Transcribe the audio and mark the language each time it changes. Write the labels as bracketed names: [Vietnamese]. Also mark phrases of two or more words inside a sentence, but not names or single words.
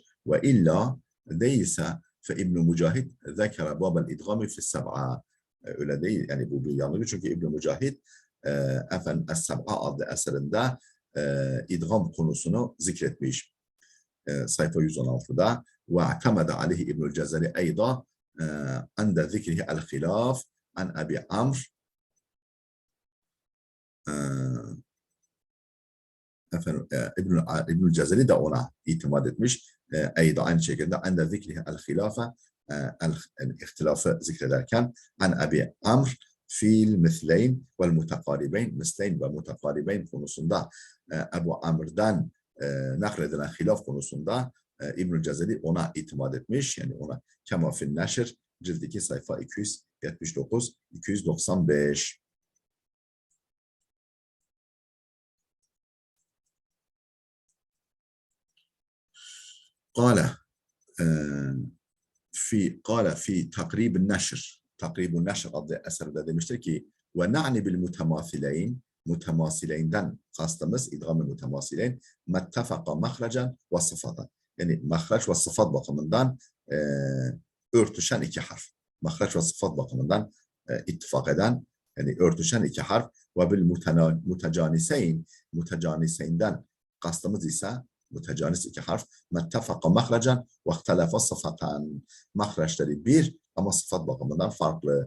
[Arabic] وإلا değilse فابن مجاهد ذكر باب الإدغام في السبعة. [Turkish] Öyle değil. Yani bu bir yanılgı. Çünkü İbn-i Mücahit efendim Es-Seb'a adlı eserinde idgam konusunu zikretmiş. Sayfa 116'da ve [Arabic] اعتمد عليه ابن الجزري أيضا عند ذكره الخلاف عن أبي عمرو [Turkish] İbnül Cezeri de ona itimat etmiş. Eyda aynı şekilde [Arabic] عند ذكره الخلاف [Turkish] ihtilafı zikrederken [Arabic] عن أبي عمرو في المثلين والمتقاربين [Turkish] misleyn ve mutakaribeyn konusunda Ebu Amr'dan nakledilen hilaf konusunda İbnül Cezeri ona itimat etmiş. Yani ona [Arabic] كما في النشر [Turkish] cilt 2 sayfa 279 295. [Arabic] قال في تقريب النشر [Turkish] adlı eserde demiştir ki [Arabic] ونعني بالمتماثلين [Turkish] mutemasileyn'den kastımız idgam-ı mutemasileyn [Arabic] ما اتفقا مخرجا وصفة [Turkish] yani mahraç ve sıfat bakımından örtüşen iki harf. Mahraç ve sıfat bakımından ittifak eden yani örtüşen iki harf ve bil mutecaniseyn'den kastımız ise mütecanis iki harf [Arabic] ما اتفقا مخرجا واختلفا صفة [Turkish] mahraçları bir ama sıfat bakımından farklı.